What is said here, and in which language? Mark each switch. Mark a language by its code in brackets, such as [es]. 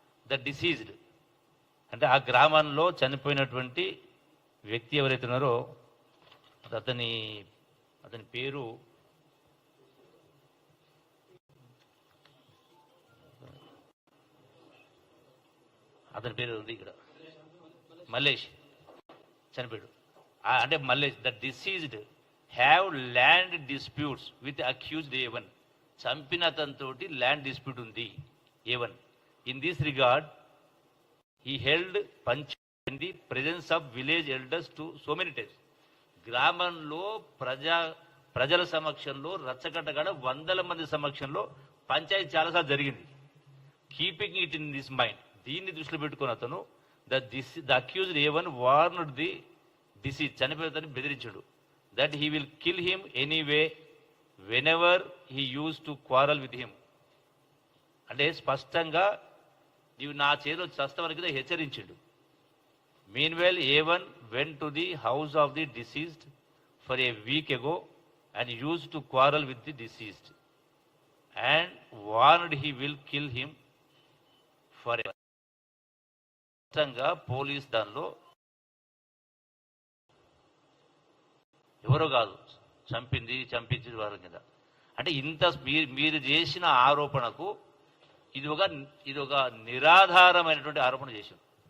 [en] the deceased [te] అంటే ఆ గ్రామంలో చనిపోయినటువంటి వ్యక్తి ఎవరైతే ఉన్నారో అతని పేరు ఉంది ఇక్కడ, మల్లేష్ చనిపోయాడు. అంటే Mallesh the diseased [en] Have land disputes with accused A1. [te] చంపిన అతనితోటి ల్యాండ్ డిస్ప్యూట్ ఉంది A1. [en] in this regard he held [te] Panchayat [en] in the presence of village elders to so many times. [te] గ్రామంలో ప్రజల సమక్షంలో రచ్చగట్టగడ వందల మంది సమక్షంలో పంచాయతీ చాలాసార్లు జరిగింది. [en] keeping it in this mind, [te] దీన్ని దృష్టిలో పెట్టుకుని అతను [en] the accused A1 warned the deceased, [te] చనిపోయేదని బెదిరించాడు. [en] That he will kill him anyway whenever he use to quarrel with him. [te] అంటే స్పష్టంగా నీవు నా చేతిలో చస్తవరకు హెచ్చరించిండు. [en] Meanwhile, A1 went to the house of the deceased for a week ago and used to quarrel with the deceased and warned he will kill him forever. [te] స్పష్టంగా police దానిలో ఎవరో కాదు చంపింది వారి కింద. అంటే ఇంత మీరు చేసిన ఆరోపణకు ఇది ఒక నిరాధారమైనటువంటి ఆరోపణ చేశారు.